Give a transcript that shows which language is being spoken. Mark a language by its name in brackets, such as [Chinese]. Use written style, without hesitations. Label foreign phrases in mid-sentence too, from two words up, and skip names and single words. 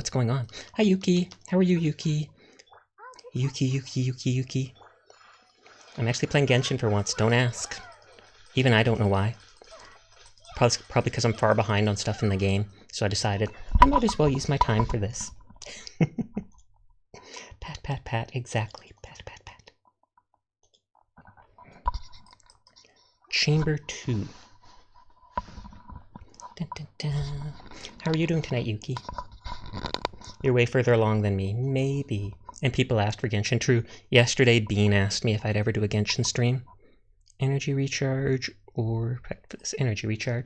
[English] What's going on? Hi, Yuki. How are you, Yuki? Yuki. I'm actually playing Genshin for once. Don't ask. Even I don't know why. Probably because I'm far behind on stuff in the game, so I decided I might as well use my time for this. Pat, pat, pat. Exactly. Pat, pat, pat. Chamber 2. Dun, dun, dun. How are you doing tonight, Yuki? You're way further along than me. Maybe. And people asked for Genshin. True. Yesterday, Bean asked me if I'd ever do a Genshin stream. Energy recharge or prep for this energy recharge.